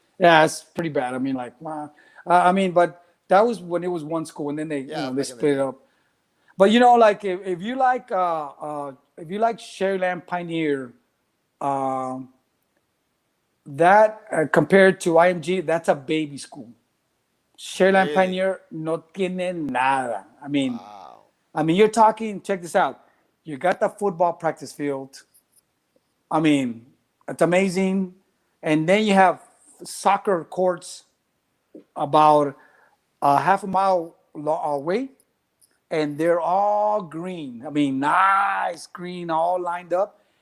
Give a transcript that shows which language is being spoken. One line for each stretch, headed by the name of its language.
English: Yeah, it's pretty bad. I mean, like, wow. But that was when it was one school, and then they they split it up. But like if you like Sherryland Pioneer, that compared to IMG, that's a baby school.
Spanish: Sherryland Pioneer no tiene nada.
English: I mean, you're talking. Check this out. You got the football practice field. I mean, it's amazing, and then you have soccer courts about a half a mile away, and they're all green. I mean, nice green, all lined up.